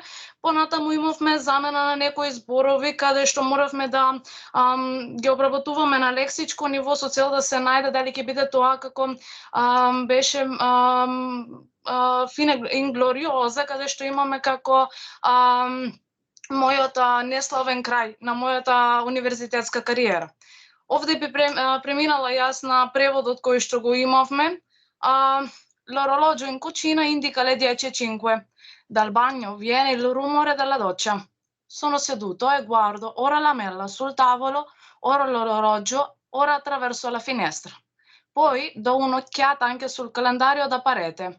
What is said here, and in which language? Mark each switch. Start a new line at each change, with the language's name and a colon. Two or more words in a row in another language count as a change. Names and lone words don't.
Macedonian: Понатаму имавме замена на некои зборови, каде што моравме да ги обработуваме на лексичко ниво со цел да се најде дали ќе биде тоа како беше фина инглориоза, каде што имаме како мојот неславен крај на мојата универзитетска кариера. Овде би преминала јас на преводот кој што го имавме.
Italian: L'orologio in cucina indica le 10:05. Dal bagno viene il rumore della doccia. Sono seduto e guardo ora la lamella sul tavolo, ora l'orologio, ora attraverso la finestra. Poi do un'occhiata anche sul calendario da parete.